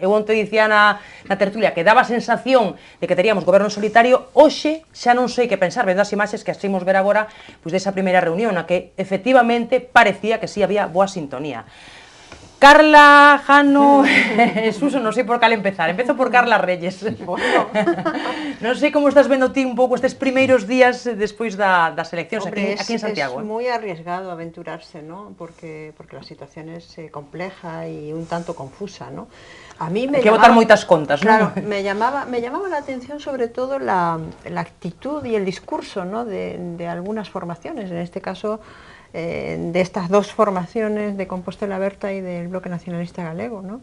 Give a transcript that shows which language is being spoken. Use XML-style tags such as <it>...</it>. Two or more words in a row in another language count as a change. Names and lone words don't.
<gl>Eu onte dicía na tertulia que daba a sensación de que teríamos goberno solitario, hoxe xa non sei que pensar, vendo as imaxes que astimos ver agora, pois desa primeira reunión, na que efectivamente parecía que sí había boa sintonía. Carla, Jano, Suso, non sei por cal empezar. Empezo por Carla Reyes. Bueno. Non sei como estás vendo ti un pouco estes primeiros días despois das eleccións aquí en Santiago.</gl> <es>Es muy arriesgado aventurarse, ¿no? Porque la situación es compleja y un tanto confusa, ¿no? A mí me</es> <gl>hay que botar moitas contas, claro,</gl> <es>¿no? me llamaba la atención sobre todo la actitud y el discurso, ¿no? de algunas formaciones, en este caso de estas dos formaciones de Compostela Aberta y del Bloque Nacionalista Galego, ¿no?</es>